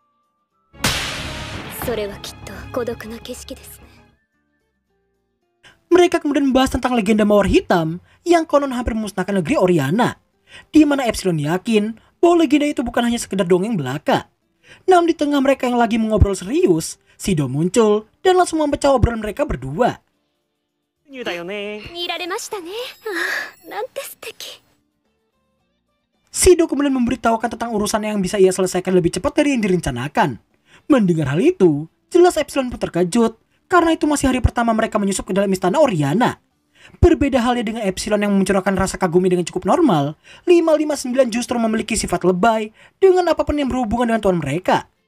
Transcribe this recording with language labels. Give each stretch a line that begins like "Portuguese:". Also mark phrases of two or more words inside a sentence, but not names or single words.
Indonesian: Mereka kemudian membahas tentang legenda Mawar Hitam yang konon hampir memusnahkan negeri Oriana, di mana Epsilon yakin bahwa legenda itu bukan hanya sekedar dongeng belaka. Namun di tengah mereka yang lagi mengobrol serius, Shido muncul dan langsung memecah obrolan mereka berdua.
Japanese: 見られましたね。なんて素敵。
Indonesian: Shido kemudian memberitahukan tentang urusan yang bisa ia selesaikan lebih cepat dari yang direncanakan. Mendengar hal itu, jelas Epsilon pun terkejut karena itu masih hari pertama mereka menyusup ke dalam istana Oriana. Berbeda halnya dengan Epsilon yang mencurahkan rasa kagumi dengan cukup normal, 559 justru memiliki sifat lebay dengan apapun yang berhubungan dengan tuan mereka.